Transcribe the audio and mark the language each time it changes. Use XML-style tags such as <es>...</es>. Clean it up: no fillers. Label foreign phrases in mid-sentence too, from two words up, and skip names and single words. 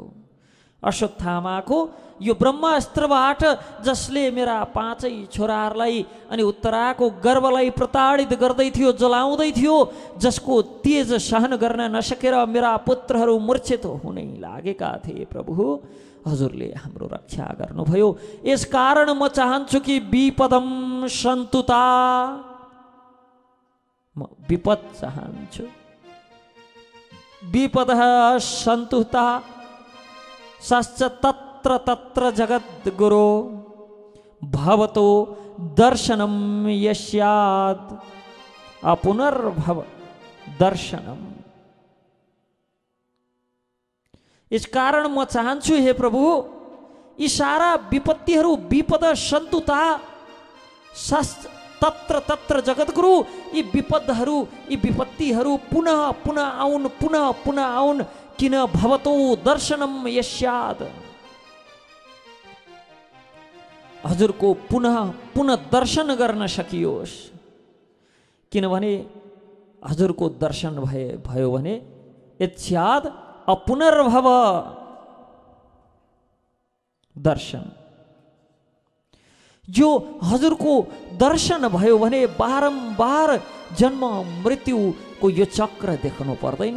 <ne>अश्वत्थामाको यो ब्रह्मास्त्रबाट जसले मेरा पाँचै छोराहरूलाई अनि उत्तराको गर्भलाई प्रताडित गर्दै थियो, जलाउँदै थियो, जसको तेज सहन गर्न नसकेर मेरा पुत्रहरू मूर्छित हुनै लागेका थिए प्रभु, हजुरले हाम्रो रक्षा गर्नुभयो। यसकारण म चाहन्छु कि</ne> <sa>विपदम सन्तुता,</sa> <ne>म विपद चाहन्छु,</ne> <sa>विपद सन्तुता सश्च तत्र तत्र जगद्गुरो भवतो दर्शनम यस्याद अपुनर्भव दर्शनम।</sa> <hi>इस कारण</hi> <ne>म चाहन्छु हे प्रभु, यी सारा विपत्तिहरू</ne> <sa>विपद सन्तुता तत्र तत्र जगद्गुरु,</sa> <ne>यी विपदहरू, यी विपत्तिहरू पुनः पुनः आउन्, पुनः पुनः आउन्।</ne> <sa>किन भवतो दर्शनम यस्याद,</sa> <ne>हजुरको पुनः पुनः दर्शन गर्न सकियोस्। किनभने हजुरको दर्शन भयो भने</ne> <sa>यस्याद अपुनर्भव दर्शन,</sa> <ne>जो हजुरको दर्शन भयो भने बारम्बार जन्म मृत्युको यो चक्र देख्नु पर्दैन।</ne>